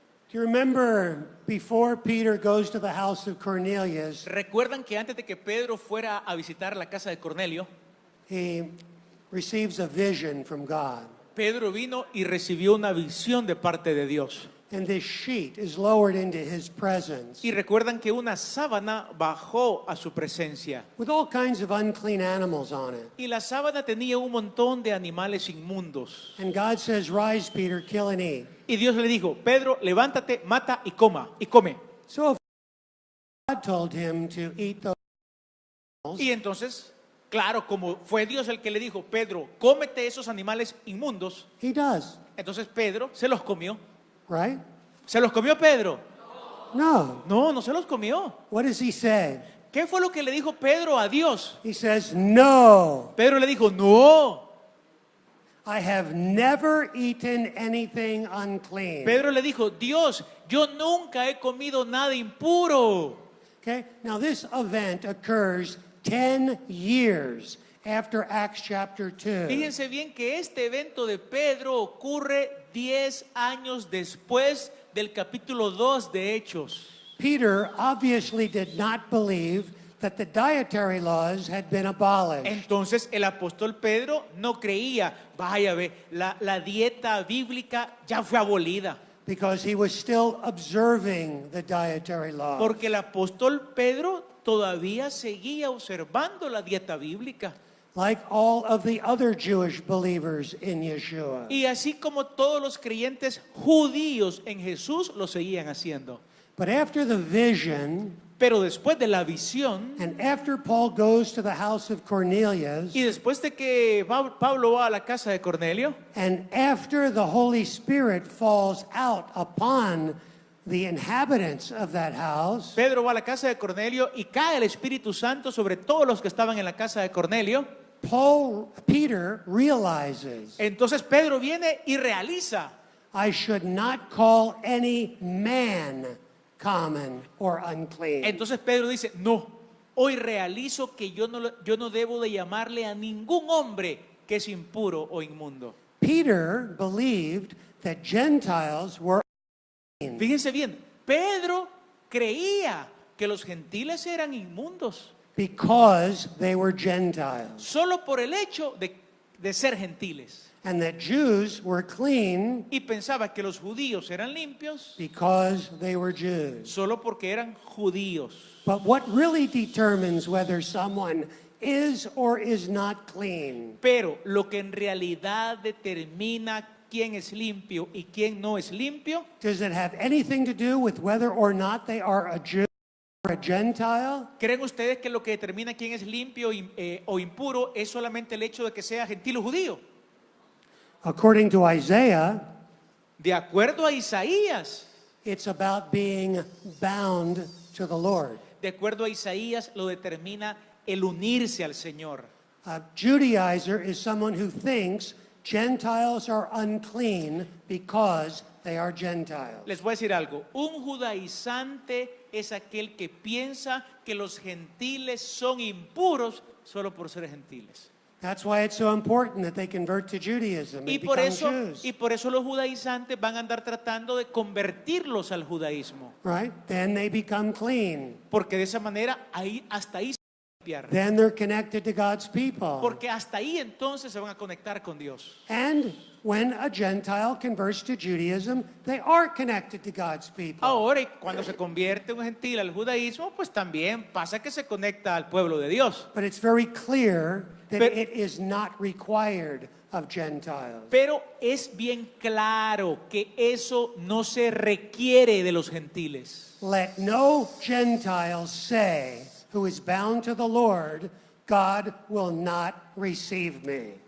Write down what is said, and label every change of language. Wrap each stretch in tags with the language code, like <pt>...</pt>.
<en>Do you remember before Peter goes to the house of Cornelius,</en> <es>¿Recuerdan que antes de que Pedro fuera a visitar la casa de Cornelio,</es> <en>he receives a vision from God?</en> <es>Pedro vino y recibió una visión de parte de Dios?</es> <en>And this sheet is lowered into his presence</en> <es>Y recuerdan que una sábana bajó a su presencia.</es> <en>with all kinds of unclean animals on it.</en> <es>Y la sábana tenía un montón de animales inmundos.</es> <en>And God says, rise, Peter, kill and eat.</en> <es>Y Dios le dijo, Pedro, levántate, mata y come.</es> <en>So if God told him to eat those animals,</en> <es>Y entonces, claro, como fue Dios el que le dijo, Pedro, cómete esos animales inmundos,</es> <en>he does,</en> <es>entonces Pedro se los comió.</es> <en>right?</en> <es>¿Se los comió Pedro?</es> <en>No.</en> <es>No, no se los comió.</es> <en>What does he say?</en> <es>¿Qué fue lo que le dijo Pedro a Dios?</es> <en>He says, no,</en> <es>Pedro le dijo, no.</es> <en>I have never eaten anything unclean.</en> <es>Pedro le dijo, Dios, yo nunca he comido nada impuro.</es> <en>Okay, now this event occurs 10 years after Acts chapter 2.</en> <es>Fíjense bien que este evento de Pedro ocurre 10 años después del capítulo 2 de Hechos.</es> <en>Peter obviously did not believe that the dietary laws had been abolished.</en> <es>Entonces el apóstol Pedro no creía, vaya ve, la dieta bíblica ya fue abolida.</es> <en>Because he was still observing the dietary laws.</en> <es>Porque el apóstol Pedro todavía seguía observando la dieta bíblica.</es> <en>Like all of the other Jewish believers in Yeshua.</en> <es>Y así como todos los creyentes judíos en Jesús lo seguían haciendo.</es> <en>But after the vision,</en> <es>Pero después de la visión,</es> <en>and after Paul goes to the house of Cornelius,</en> <es>y después de que Pablo va a la casa de Cornelio,</es> <en>and after the Holy Spirit falls out upon the inhabitants of that house,</en> <es>Pedro va a la casa de Cornelio y cae el Espíritu Santo sobre todos los que estaban en la casa de Cornelio.</es> <en>Peter realizes,</en> <es>Entonces Pedro viene y realiza,</es> <en>I should not call any man common or unclean.</en> <es>entonces Pedro dice, no, hoy realizo que yo no debo de llamarle a ningún hombre que es impuro o inmundo.</es> <en>Peter believed that Gentiles were unclean.</en> <es>Fíjense bien, Pedro creía que los gentiles eran inmundos</es> <en>Because they were Gentiles,</en> <es>solo por el hecho de ser gentiles.</es> <en>and that Jews were clean</en> <es>Y pensaba que los judíos eran limpios</es> <en>because they were Jews.</en> <es>solo porque eran judíos.</es> <en>But what really determines whether someone is or is not clean</en> <es>Pero lo que en realidad determina quién es limpio y quién no es limpio,</es> <en>does it have anything to do with whether or not they are a Jew or a Gentile?</en> <es>¿creen ustedes que lo que determina quién es limpio o impuro es solamente el hecho de que sea gentil o judío?</es> <en>According to Isaiah,</en> <es>De acuerdo a Isaías,</es> <en>it's about being bound to the Lord.</en> <es>de acuerdo a Isaías lo determina el unirse al Señor.</es> <en>A Judaizer is someone who thinks Gentiles are unclean because they are Gentiles.</en> <es>Les voy a decir algo, un judaizante es aquel que piensa que los gentiles son impuros solo por ser gentiles.</es> <en>That's why it's so important that they convert to Judaism</en> <es>Y</es> <en>and</en> <es>por</es> <en>become</en> <es>eso,</es> <en>Jews.</en> <es>los judaizantes van a andar tratando de convertirlos al judaísmo,</es> <en>Right? Then they become clean.</en> <es>porque de esa manera hasta ahí se van a limpiar.</es> <en>Then they're connected to God's people.</en> <es>Porque hasta ahí entonces se van a conectar con Dios.</es> <en>And when a Gentile converts to Judaism, they are connected to God's people.</en> <es>Ahora, y cuando se convierte un gentil al judaísmo, pues también pasa que se conecta al pueblo de Dios.</es> <en>But it's very clear that</en> <es>Pero-</es> <en>it is not required of Gentiles.</en> <es>Pero es bien claro que eso no se requiere de los gentiles.</es> <en>Let no Gentile say, who is bound to the Lord, God will not receive me.</en>